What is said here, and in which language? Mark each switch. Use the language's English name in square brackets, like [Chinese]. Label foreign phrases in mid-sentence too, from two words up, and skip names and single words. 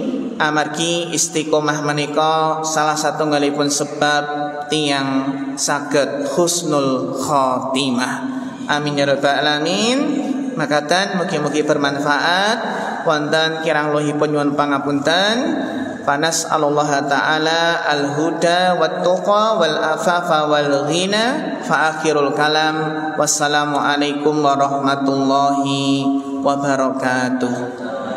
[Javanese] Amargi istiqomah menika salah satunggalipun sebab tiyang saged [Arabic] حسن الخاتمة. آمين يا رب العالمين. [Javanese] Makaten mugi-mugi bermanfaat. Wonten kirang luhipun nyuwun pangapunten. [Arabic] Panas الله تعالى الهدى والتقى والعفاف والغنى. فآخر الكلام والسلام عليكم ورحمة الله وبركاته.